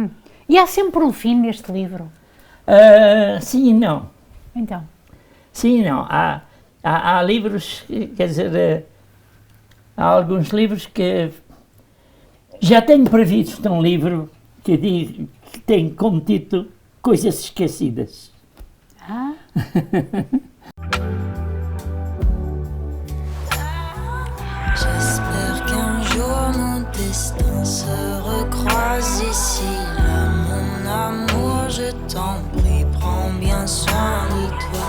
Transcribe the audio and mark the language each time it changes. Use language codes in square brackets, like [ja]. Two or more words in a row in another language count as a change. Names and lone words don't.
[pt] E há sempre um fim neste livro? Sim e não. Então? Sim, não, há livros, quer dizer, há alguns livros que já tenho previsto um livro que tem como título Coisas Esquecidas. Ah. [fr] J'espère qu'un jour nos destins se recroisent ici. Là, mon amour, je t'en prie, prends bien soin de toi.